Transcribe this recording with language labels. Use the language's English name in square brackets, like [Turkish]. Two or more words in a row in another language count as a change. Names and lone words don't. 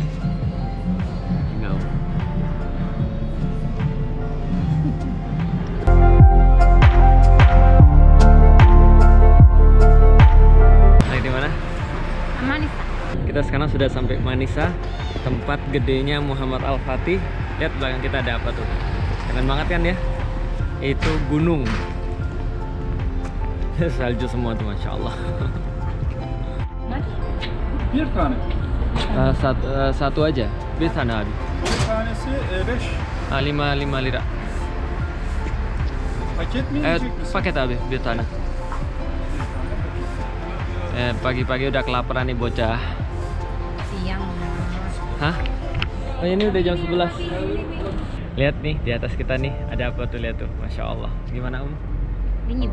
[Indonesian] Enggak. Lagi di mana? Manisa. Kita sekarang sudah sampai Manisa, tempat gedenya Muhammad Al-Fatih. Lihat belakang kita ada apa tuh? Keren banget kan ya? Itu gunung. Salju semua tuh, [Arabic] ما شاء الله. [Turkish] Bir tane. [Indonesian] Satu aja. [Turkish] Bir tane abi. Bir tanesi 5. 5 lira. Paket mi yiyecek misin? Paket abi, bir tane. [Indonesian] Pagi-pagi udah kelaparan nih bocah. Siang. Hah? Oh ini udah jam 11. Lihat nih di atas kita nih ada apa tuh, lihat tuh, [Arabic] ما شاء الله. [Indonesian] Gimana Dingin.